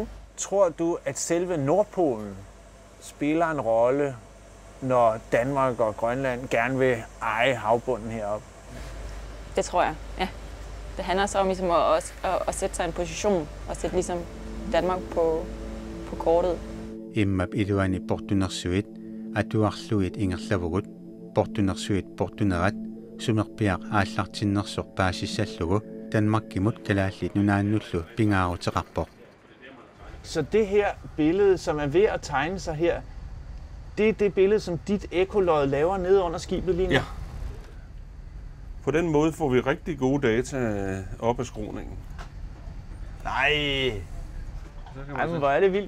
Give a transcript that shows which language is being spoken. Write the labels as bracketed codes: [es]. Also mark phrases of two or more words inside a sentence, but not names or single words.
[da] Tror du, at selve Nordpolen spiller en rolle, når Danmark og Grønland gerne vil eje havbunden heroppe? Det tror jeg, ja. Det handler så om ligesom at sætte sig i en position og sætte ligesom Danmark på kortet. [kl] Immap iluani portunersuit atuarluit ingerlavugut portunersuit portunerat sumerpiaq aallartinnersoq paasissallugu Danmarkimut kalaallit nunaannullu pingaaruteqarpoq. [da] Så det her billede, som er ved at tegne sig her, det er det billede, som dit ekkolod laver nede under skibet lige nu? Ja. På den måde får vi rigtig gode data op af skroningen. Nej! Ej, men hvor er det vildt.